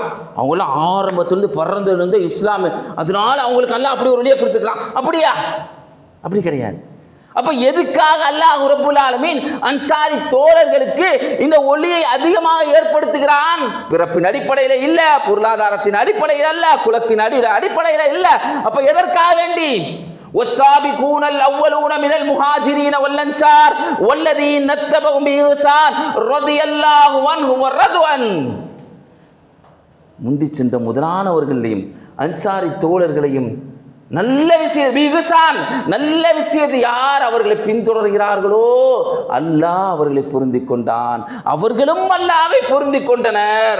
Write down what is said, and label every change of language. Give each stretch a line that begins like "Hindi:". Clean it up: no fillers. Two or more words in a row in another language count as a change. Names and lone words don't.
Tamil: அவங்களாம் ஆரம்பத்திலிருந்து பிறந்திருந்து இஸ்லாமு, அதனால அவங்களுக்கு அல்லாஹ் அப்படி ஒரு ஒளியை கொடுத்துக்கலாம், அப்படியா? அப்படி கிடையாது. அப்ப எதுக்காக
Arabic: الله رب العالمين
Tamil: அன்சாரி தோழர்களுக்கு இந்த ஒளியை அதிகமாக ஏற்படுத்துகிறான்? பிறப்பின் அடிப்படையில் இல்ல, பொருளாதாரத்தின் அடிப்படையில் அல்ல, குலத்தின் அடிப்படையில் இல்ல. அப்ப எதற்காக வேண்டி?
Arabic: والسابقون الأولون من المهاجرين والأنصار والذين اتبعوا بإحسان رضي الله عنهم ورضوا عنه.
Tamil: முந்தி சென்ற முதலானவர்களையும் அன்சாரி தோழர்களையும் நல்ல விஷயம், நல்ல விஷயத்தை யார் அவர்களை பின்தொடர்கிறார்களோ அல்லாஹ் அவர்களை பொருந்திக் கொண்டான், அவர்களும் அல்லாஹ்வை பொருந்திக் கொண்டனர்.